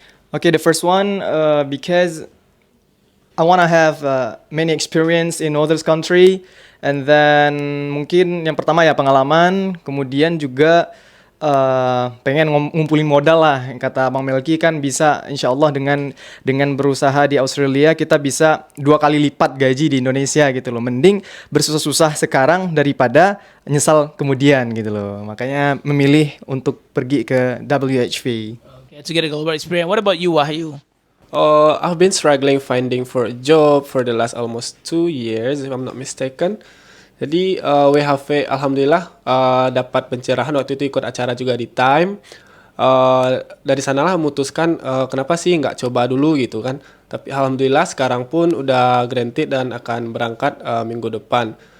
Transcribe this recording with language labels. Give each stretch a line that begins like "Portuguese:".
English: Okay, the first one, because I wanna have many experience in others country, and then
Indonesian: mungkin yang pertama ya pengalaman, kemudian juga pengen ngumpulin modal lah. Kata Bang Melki kan bisa insya Allah dengan berusaha di Australia kita bisa 2 kali lipat gaji di Indonesia gitu loh. Mending bersusah-susah sekarang daripada nyesal kemudian gitu loh. Makanya memilih untuk pergi ke WHV.
English: Okay, to get a global experience. What about you, Wahyu? I've been struggling finding for a job for the last almost 2 years if I'm not mistaken.
Indonesian: Jadi WHV alhamdulillah dapat pencerahan waktu itu ikut acara juga di Time. Dari sanalah memutuskan kenapa sih nggak coba dulu gitu kan. Tapi alhamdulillah sekarang pun udah granted dan akan berangkat minggu depan.